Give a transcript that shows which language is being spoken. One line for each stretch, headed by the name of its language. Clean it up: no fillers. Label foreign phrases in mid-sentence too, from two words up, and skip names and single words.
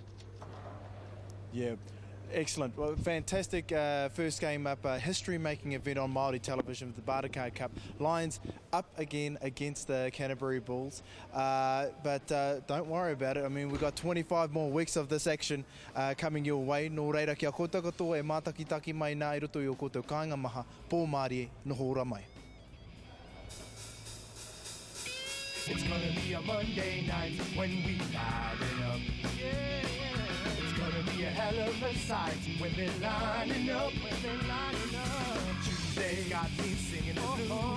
English: Yeah. Excellent. Well, fantastic first game up, history-making event on Māori television with the Bartercard Cup. Lions up again against the Canterbury Bulls, but don't worry about it. I mean, we've got 25 more weeks of this action coming your way.
Māori: Nō reira kia koutou katoa e mātakitaki mai nā i roto i o koutou kāinga maha pō Māori noho ora mai.
English: It's gonna be a Monday night when we live it up. Yeah. It's gonna be a hell of a sight when they're lining up, Tuesday got me singing the blues.